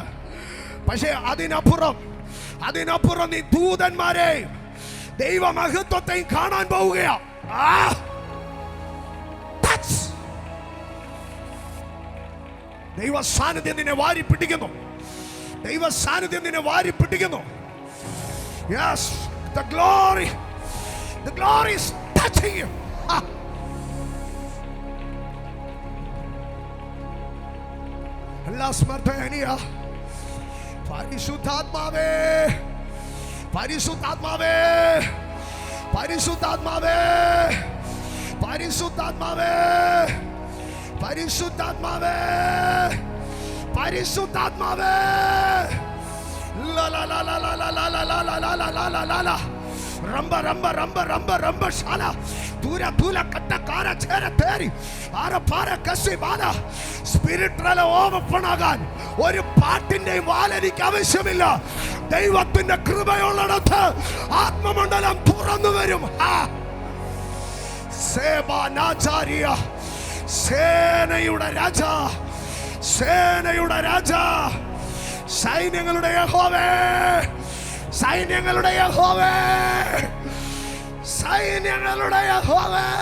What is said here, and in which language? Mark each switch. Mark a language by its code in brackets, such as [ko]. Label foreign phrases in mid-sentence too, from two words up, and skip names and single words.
[ml] പക്ഷേ അതിനപ്പുറം നീ ദൂതന്മാരെയും ദൈവമഹത്വത്തെയും കാണാൻ പോവുകയാണ്. ദൈവ സാന്നിധ്യം നിന്നെ വാരി പിടിക്കുന്നു. ദൈവ സാന്നിധ്യം നിന്നെ വാരി പിടിക്കുന്നു. [en] Yes, the glory is touching you. Allah smartaniya. [ml] പരിശുദ്ധാത്മാവേ, പരിശുദ്ധാത്മാവേ, പരിശുദ്ധാത്മാവേ, പരിശുദ്ധാത്മാവേ, പരിശുദ്ധാത്മാവേ, പരിശുദ്ധാത്മാവേ. La la la la la la la la la la la la la la la. Ramba ramba ramba ramba ramba shala. Dura dula katta kara chera teri. Ara para kasi bala. [en] Spiritual open [ml] ആകാൻ ഒരു പാട്ടിന്റെയും വാൽ എനിക്ക് ആവശ്യമില്ല. ദൈവത്തിന്റെ കൃപയുള്ളിടത്ത് ആത്മമണ്ഡലം തുറന്നു വരും. സേനാചാര്യ, സേനയുടെ രാജാ, സേനയുടെ രാജാ, സൈന്യങ്ങളുടെ യഹോവേ, സൈന്യങ്ങളുടെ യഹോവേ, സൈന്യങ്ങളുടെ യഹോവേ.